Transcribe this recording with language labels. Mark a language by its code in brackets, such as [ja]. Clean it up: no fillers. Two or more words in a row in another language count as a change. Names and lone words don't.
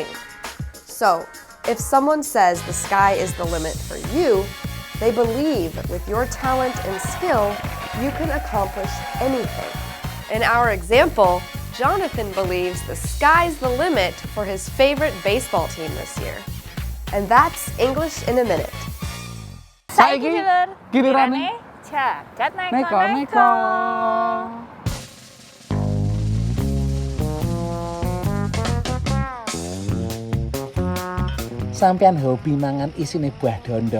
[en] So, if someone says the sky is the limit for you, they believe with your talent and skill, you can accomplish anything. In our example, Jonathan believes the sky's the limit for his favorite baseball team this year. And that's English in a Minute. [jv] Saiki dulur, gilirane jagat neko-neko. Sampeyan hobi mangan isine buah dondong.